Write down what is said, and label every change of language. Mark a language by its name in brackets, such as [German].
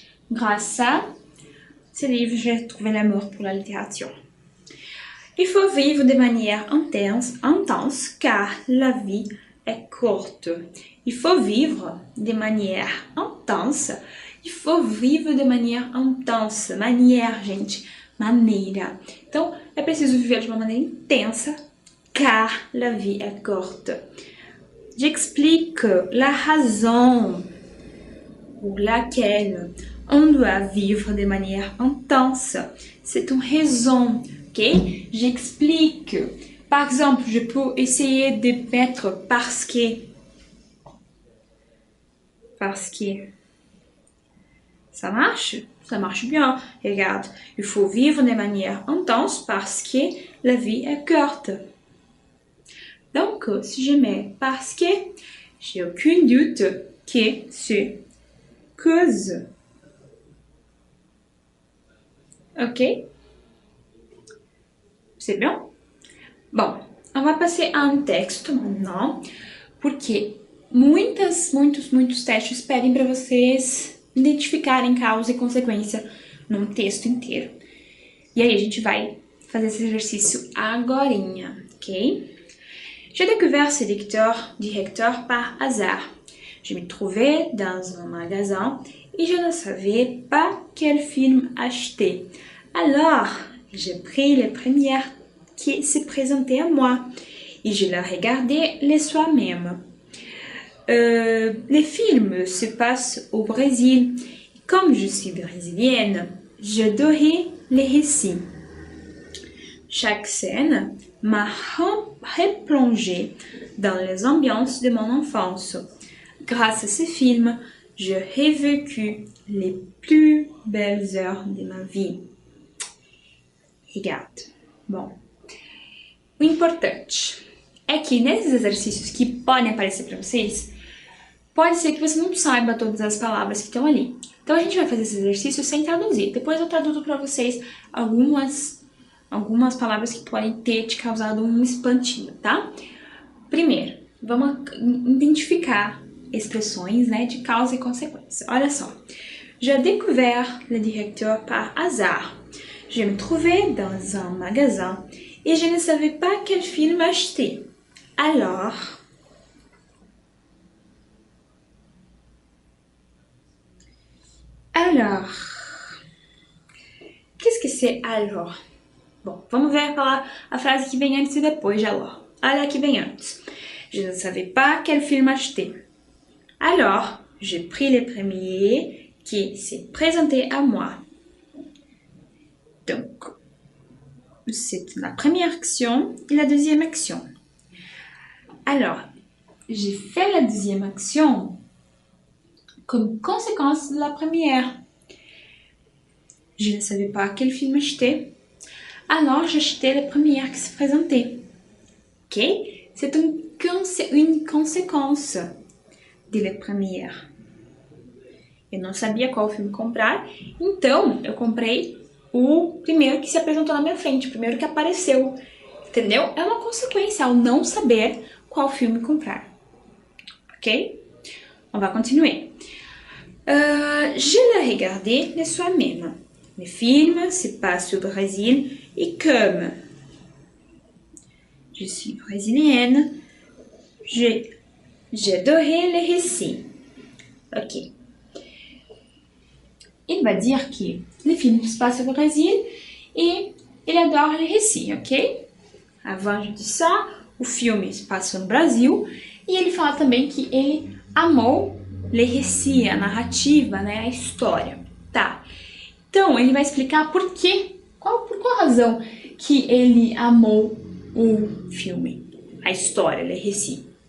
[French] Grâce à ce livre, j'ai trouvé l'amour pour la littérature. Il faut vivre de manière intense car la vie est courte. Il faut vivre de manière intense. Il faut vivre de manière intense. [Portuguese] Manière, gente. Maneira. Então, é preciso viver de uma maneira intensa [French] car la vie est courte. J'explique la raison pour laquelle on doit vivre de manière intense. C'est une raison, ok? J'explique. Par exemple, je peux essayer de mettre parce que. Parce que. Ça marche? Ça marche bien. Regarde, il faut vivre de manière intense parce que la vie est courte. Donc, si je mets parce que, j'ai aucun doute que c'est cause. Ok? C'est bien? [Portuguese] Bom, [French] on va passer [Portuguese] a um texto [French] maintenant, [Portuguese] porque muitos testes pedem para vocês identificarem causa e consequência num texto inteiro. E aí a gente vai fazer esse exercício agorinha, ok? [French] J'ai découvert ce directeur par hasard. Je me trouvais dans un magasin et je ne savais pas quel film acheter. Alors, j'ai pris les premières qui s'est présentée à moi et je l'ai regardé les soirs même. Les films se passent au Brésil. Comme je suis brésilienne, j'adorais les récits. Chaque scène m'a replongée dans les ambiances de mon enfance. Grâce à ce film, j'ai revécu les plus belles heures de ma vie. Regarde. [Portuguese] Bom, o importante é que nesses exercícios que podem aparecer para vocês, pode ser que você não saiba todas as palavras que estão ali. Então a gente vai fazer esse exercício sem traduzir. Depois eu traduzo para vocês algumas palavras que podem ter te causado um espantinho, tá? Primeiro, vamos identificar expressões, né, de causa e consequência. Olha só. [French] J'ai découvert le directeur par hasard. Je me trouvais dans un magasin et je ne savais pas quel film acheter. Alors, qu'est-ce que c'est alors? [Portuguese] Bom, vamos ver a frase que vem antes e depois de alors. Olha a que vem antes. [French] Je ne savais pas quel film acheter. Alors, j'ai pris le premier qui s'est présenté à moi. Donc, c'est la première action et la deuxième action. Alors, j'ai fait la deuxième action comme conséquence de la première. Je ne savais pas quel film acheter. Alors, j'ai acheté la première qui se présentait. Ok? C'est une conséquence de la première. [Portuguese] Eu não sabia qual filme comprar, então eu comprei o primeiro que se apresentou na minha frente, o primeiro que apareceu. Entendeu? É uma consequência ao não saber qual filme comprar. [French] Ok? On va continuer. Je l'ai regardé le soir même. Le film se passe au Brésil et comme je suis brésilienne, j'adorais les récits. Ok. Il va dire que le film se passe au Brésil et il adore les récits, ok? Avant de ça, [Portuguese] o filme se passa no Brasil e ele fala também que ele amou les récits, a narrativa, né, a história, tá? Então, ele vai explicar por quê, por qual razão que ele amou o filme, a história, les récits.